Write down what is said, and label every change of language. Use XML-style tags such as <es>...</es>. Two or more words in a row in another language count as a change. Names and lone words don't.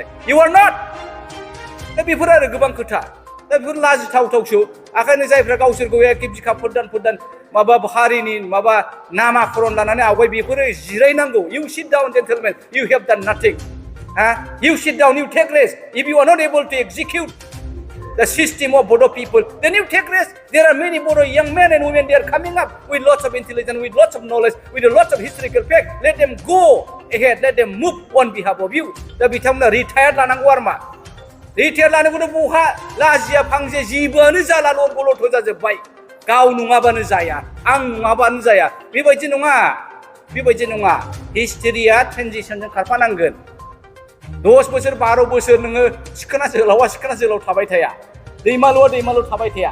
<en>You are not.</en> <brx>दा बेफोर आरो गोबां खोथा, दा बेफोर लाजिथावसो। ओंखायनो जायफ्रा गावसोरखौ एखे बिखा फोरदान माबा हारिनि माबा नामाकरन लानानै आवगाय, बेफोरो जिरायनांगौ।</brx> <en>You sit down gentlemen, you have done nothing. You sit down, you take rest. If you are not able to execute the system of Bodo people, then you take rest. There are many Bodo young men and women, they are coming up with lots of intelligence, with lots of knowledge, with lots of historical facts. Let them go ahead, let them move on behalf of you.</en> <brx>Da bitamna retired lananggo arma. Retired lananggo buha lazia phangje jibaनो जाला लरग'लथ जाजोबबाय। गाव नङाबानो जाया, आं नङाबानो जाया। बेबायदि नङा। हिस्ट्रिया ट्रेनजिशनजों खारफानांगोन। 10 बोसोर 12 बोसोर नोङो सिखोना जोलाव थाबाय थाया, दैमालुआ थाबाय थाया।</brx>